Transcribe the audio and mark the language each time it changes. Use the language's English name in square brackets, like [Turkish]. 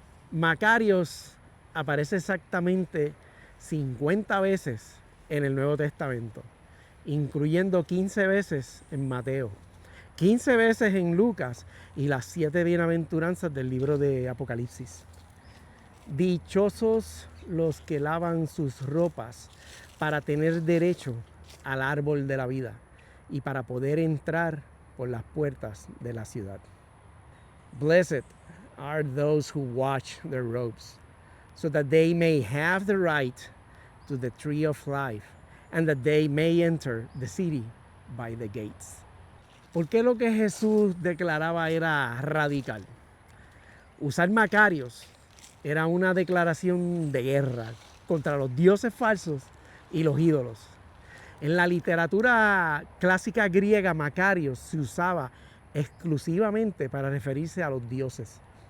[Spanish] Macarios aparece exactamente 50 veces en el Nuevo Testamento, incluyendo 15 veces en Mateo, 15 veces en Lucas y las 7 bienaventuranzas del libro de Apocalipsis. Dichosos los que lavan sus ropas para tener derecho al árbol de la vida y para poder entrar por las puertas de la ciudad. [English] Blessed are those who wash their robes, so that they may have the right to the tree of life, and that they may enter the city by the gates. [Spanish] ¿Por qué lo que Jesús declaraba era radical? Usar Macarios era una declaración de guerra contra los dioses falsos y los ídolos. En la literatura clásica griega, Macarios se usaba exclusivamente para referirse a los dioses.